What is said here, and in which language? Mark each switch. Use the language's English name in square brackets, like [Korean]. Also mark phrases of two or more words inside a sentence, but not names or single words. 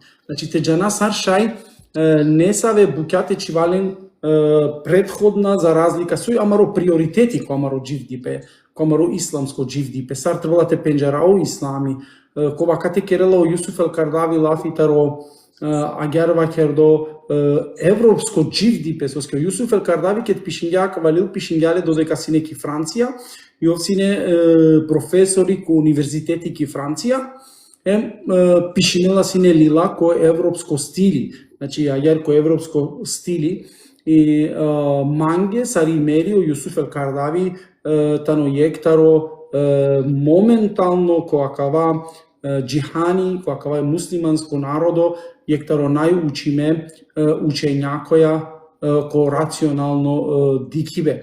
[Romany] Значи те џана сар шај не саве букјате чивален предходна [Macedonian] за разлика [Romany] суј амаро приоритети ко амаро дживдипе, ко амаро исламско дживдипе. Сар требалате пенџарао ислами, кога кате керела о Јусуф ел Кардави лафитаро агар вакердо европско дживдипе, соске Јусуф ел Кардави кет пишињак валил пишињале додека си неки Франција, и овсине професори ко универзитети ки Франција, пишинела сине лила ко европско стили, значи агар ко европско стили, и манге сари мерио Јусуф ел Кардави тано јектаро моментално ко акава джихани, ко акава муслиманско народо, јектаро најучиме учењакоја ко рационално дикиве.